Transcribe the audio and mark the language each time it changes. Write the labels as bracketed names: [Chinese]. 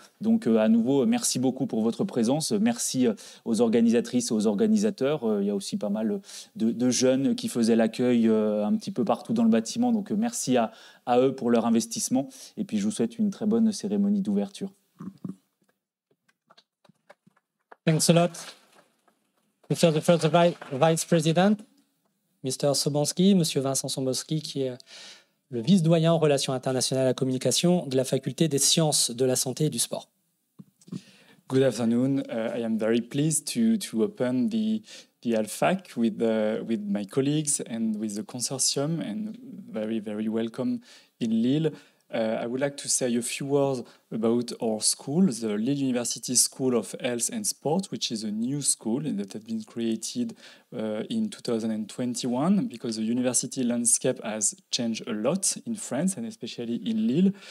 [French] Donc à nouveau, merci beaucoup pour votre présence. Merci aux organisatrices et aux organisateurs. Il y a aussi pas mal de jeunes qui faisaient l'accueil un petit peu partout dans le bâtiment. Donc merci à eux pour leur investissement. Et puis je vous souhaite une très bonne cérémonie d'ouverture. [English] Thanks a lot. Mr. the first Vice President, Mr. [French] Sobanski, Monsieur Vincent Sobanski, qui est le vice-doyen en relations internationales et à la communication de la faculté des sciences de la santé et du sport. [English] Good afternoon. I am very pleased to open the Alfac with my colleagues and with the consortium, and very welcome in Lille. I would like to say a few words about our school, the Lille University School of Health and Sport, which is a new school that has been created in 2021, because the university landscape has changed a lot in France and especially in Lille.